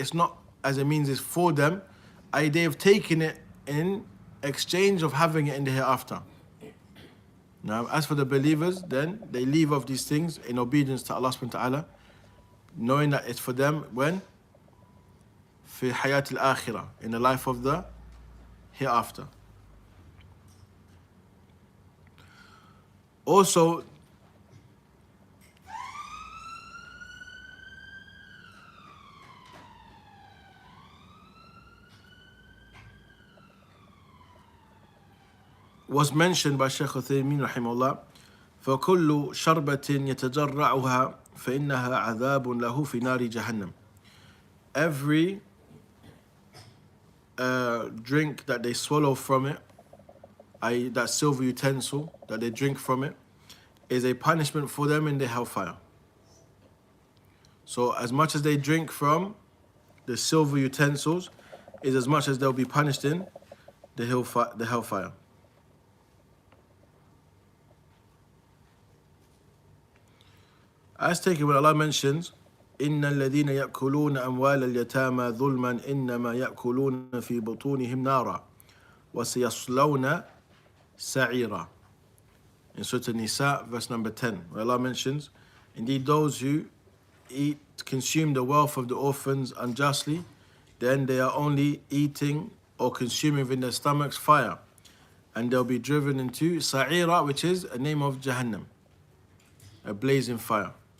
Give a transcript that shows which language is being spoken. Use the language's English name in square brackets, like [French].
[English] it's not as a means, it's for them, i.e. they have taken it in exchange of having it in the hereafter. Now as for the believers, then they leave off these things in obedience to Allah subhanahu wa ta'ala, knowing that it's for them when? [Arabic] في حياة الآخرة, [English] in the life of the hereafter. Also, was mentioned by Shaykh Uthaymeen rahimahullah, [Arabic] فَكُلُّ شَرْبَةٍ يَتَجَرَّعُهَا فَإِنَّهَا عَذَابٌ لَهُ فِي نَارِ جَهَنَّمٍ. [English] Every drink that they swallow from it, i.e. that silver utensil that they drink from it, is a punishment for them in the hellfire. So as much as they drink from the silver utensils is as much as they'll be punished in the hellfire. As taken when Allah mentions, [Arabic] إن الذين يأكلون أموال اليتامى ظلما إنما يأكلون في بطونهم نارا وسيصلون سعيرا. [English] In Surah An-Nisa, verse number 10, where Allah mentions, indeed those who consume the wealth of the orphans unjustly, then they are only eating or consuming within their stomachs fire, and they'll be driven into Sa'ira, which is a name of Jahannam, a blazing fire.